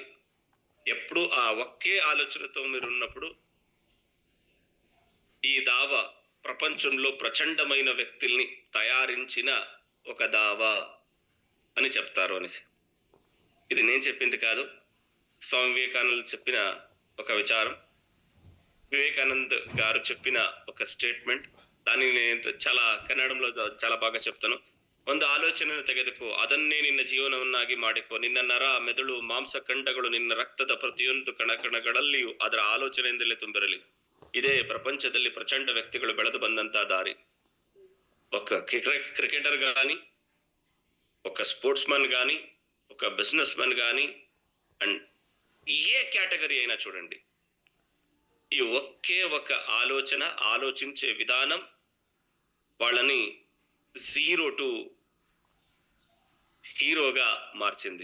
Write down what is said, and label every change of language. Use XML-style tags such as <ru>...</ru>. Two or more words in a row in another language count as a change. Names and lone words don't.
<te>ఎప్పుడు ఆ ఒకే ఆలోచనతో మీరు ఉన్నప్పుడు ఈ దావా ప్రపంచంలో ప్రచండమైన వ్యక్తుల్ని తయారించిన ఒక దావా అని చెప్తారు అనేసి. ఇది నేను చెప్పింది కాదు, స్వామి వివేకానంద చెప్పిన ఒక విచారం, వివేకానంద్ గారు చెప్పిన ఒక స్టేట్మెంట్. దాన్ని నేను కన్నడంలో చాలా బాగా చెప్తాను.</te> <kn>ಒಂದು ಆಲೋಚನೆಯನ್ನು ತೆಗೆದುಕೋ, ಅದನ್ನೇ ನಿನ್ನ ಜೀವನವನ್ನಾಗಿ ಮಾಡಿಕೋ. ನಿನ್ನ ನರ, ಮೆದುಳು, ಮಾಂಸಖಂಡಗಳು, ನಿನ್ನ ರಕ್ತದ ಪ್ರತಿಯೊಂದು ಕಣಕಣಗಳಲ್ಲಿಯೂ ಅದರ ಆಲೋಚನೆಯಿಂದಲೇ ತುಂಬಿರಲಿ. ಇದೇ ಪ್ರಪಂಚದಲ್ಲಿ ಪ್ರಚಂಡ ವ್ಯಕ್ತಿಗಳು ಬೆಳೆದು ಬಂದಂತ ದಾರಿ.</kn> <te>ఒక క్రికెటర్ గాని, ఒక</te> <en>sports man</en> <te>గాని, ఒక</te> <en>business man</en> <te>గాని,</te> <en>and any category</en> <te>అయినా చూడండి, ఈ ఒకే ఒక ఆలోచన, ఆలోచించే విధానం వాళ్ళని 0 to హీరోగా మార్చింది.</te>